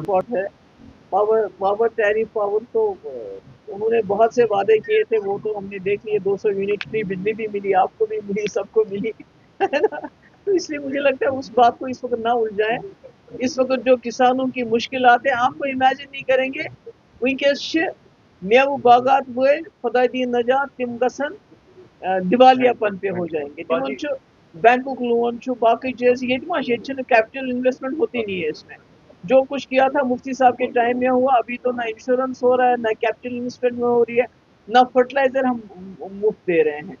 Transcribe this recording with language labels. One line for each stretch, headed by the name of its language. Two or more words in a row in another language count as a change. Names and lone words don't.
Hindi: बहुत है
English: power tariff power,
Hindi: तो उन्होंने बहुत से वादे किए थे, वो तो हमने देख लिए। 200
English: unit free
Hindi: बिजली भी मिली, आपको भी मिली, सबको मिली, है ना? तो इसलिए मुझे लगता है उस बात को इस वक्त ना उलझाएं। इस वक्त जो किसानों की मुश्किलात है, आपको इमेजिन नहीं करेंगे।
Kashmiri: वनकस मेव बागात वल खुदा दी नजात, तिम गसन दिवालियापन पे
Hindi: हो जाएंगे।
Kashmiri: तिमन बैंकुक लोन बाकी चीज
Hindi: ये
English: capital investment
Hindi: होती नहीं है इसमें। जो कुछ किया था मुफ्ती साहब के टाइम में हुआ, अभी तो ना इंश्योरेंस हो रहा है, ना
English: capital investment
Hindi: में हो रही है, ना फर्टिलाइजर हम मुफ्त दे रहे हैं।